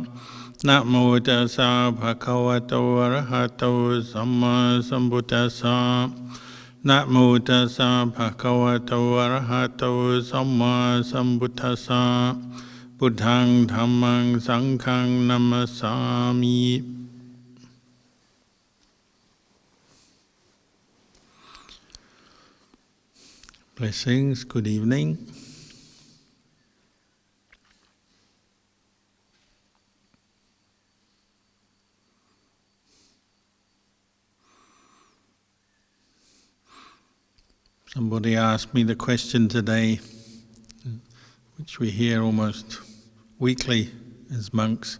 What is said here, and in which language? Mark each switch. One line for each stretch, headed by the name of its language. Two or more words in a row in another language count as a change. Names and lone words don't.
Pali: Namo tassa bhagavato arahato samma sambuddhassa. Namo tassa bhagavato arahato samma sambuddhassa. Buddhang dhammang sanghang namasami.
English: Blessings, good evening. Somebody asked me the question today, which we hear almost weekly as monks.